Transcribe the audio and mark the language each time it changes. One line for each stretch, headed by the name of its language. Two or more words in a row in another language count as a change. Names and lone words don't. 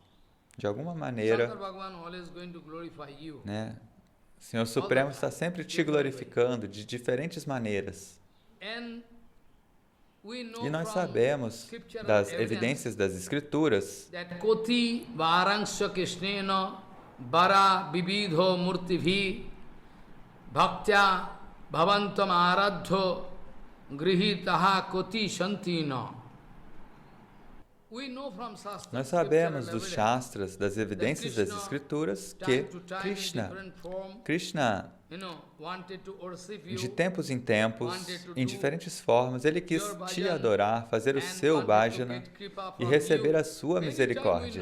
Portuguese: De alguma maneira, né? O Senhor Supremo está sempre te glorificando de diferentes maneiras. E nós sabemos das evidências das Escrituras
Sanskrit: वर विविधो मूर्तिवि भक्त्या भवन्तम् आराधो गृहीतः कोटि शान्तिना.
Portuguese: Nós sabemos dos Shastras, das evidências das Escrituras, que Krishna, de tempos em tempos, em diferentes formas, ele quis te adorar, fazer o seu bhajana e receber a sua misericórdia.